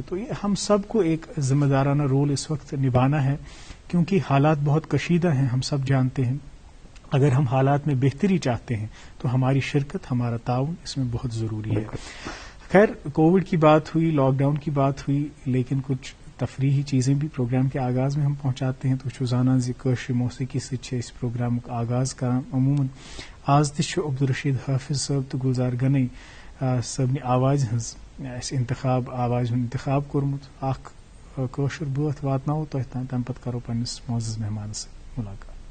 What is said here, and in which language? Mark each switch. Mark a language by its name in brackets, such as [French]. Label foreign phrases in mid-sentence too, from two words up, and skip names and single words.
[Urdu] تو یہ ہم سب کو ایک ذمہ دارانہ رول اس وقت نبھانا ہے، کیونکہ حالات بہت کشیدہ ہیں، ہم سب جانتے ہیں. اگر ہم حالات میں بہتری چاہتے ہیں تو ہماری شرکت، ہمارا تعاون اس میں بہت ضروری ہے. خیر، کووڈ کی بات ہوئی، لاک ڈاؤن کی بات ہوئی، لیکن کچھ تفریحی چیزیں بھی پروگرام کے آغاز میں ہم پہنچاتے ہیں. تو شوزانہ کٲشِر موسیقی سے اس پروگرام کا آغاز کران. [Kashmiri] عموماً آز تہ عبدالرشید حافظ صٲب تو گلزار گنئی صٲبنہِ آواز ہٕنٛز آواز ہُنٛد انتخاب کوٚرمُت. اکھ کٲشُر بٲتھ واتناوو تۄہہِ تام، تمہِ پتہٕ کرو پننِس معزز مہمانس سۭتۍ ملاقات.